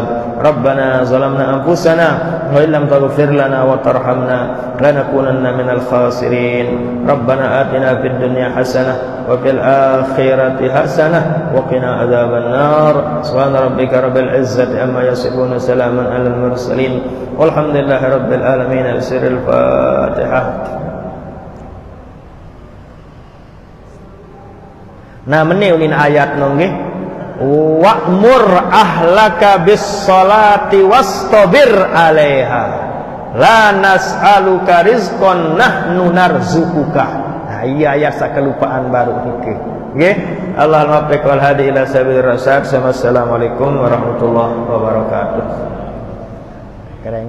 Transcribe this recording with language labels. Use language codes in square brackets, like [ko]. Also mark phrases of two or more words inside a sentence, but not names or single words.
[ar] ربنا ظلمنا أنفسنا وإن لم تغفر لنا وترحمنا لنكونن من الخاسرين. ربنا آتنا في الدنيا حسنة وفي الآخرة حسنة وقنا عذاب النار. سبحان ربك رب العزة عما يصفون سلاما على المرسلين والحمد لله رب العالمين. بسر الفاتحة. [jv] Nah meni ulin ayat nggih [ar] وأمر أهلك بالصلاة واصطبر عليها لا نسألك رزقا نحن نرزقك. [jv] Nah iya ayat sakelupaan baru niki nggih. [ar] اللهم بارك والهادي إلى سبيل الرشاد. السلام عليكم ورحمة الله وبركاته.